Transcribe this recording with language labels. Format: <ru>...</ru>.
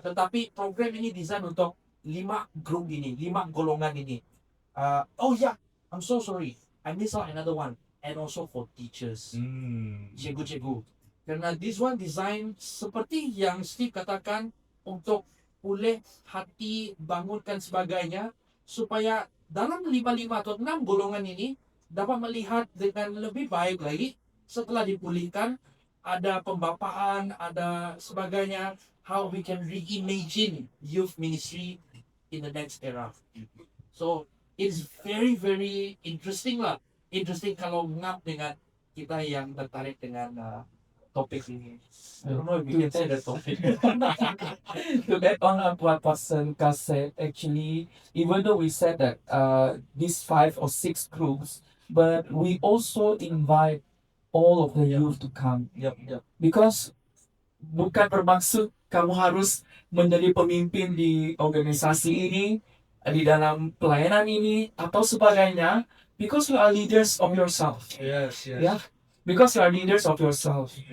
<ms>Tetapi program ini desain untuk 5 grup ini, 5 golongan ini.</ms> <en>I'm so sorry, I missed out another one. And also for teachers,</en> <ms>cikgu-cikgu. Karena</ms> <en>this one design</en> <ms>seperti yang Steve katakan untuk pulih hati, bangunkan sebagainya, supaya dalam 5 atau 6 golongan ini dapat melihat dengan lebih baik lagi setelah dipulihkan. Ada pembapaan, ada sebagainya,</ms> <en>how we can reimagine youth ministry in the next era. So it's very very interesting lah.</en> <ms>Interesting kalau ngap dengan kita yang tertarik dengan topik ini.</ms> <en>I don't know if you can say the topic. To add on what Pastor Gus said, actually, even though we said that these 5 or 6 groups, but we also invite all of the youth to come. Yep. Because</en> <ms>bukan bermaksud kamu harus menjadi pemimpin di organisasi ini, di dalam pelayanan ini, atau sebagainya.</ms> <en>Because you are leaders of yourself. Yes. Yeah. Because you are leaders of yourself.</en>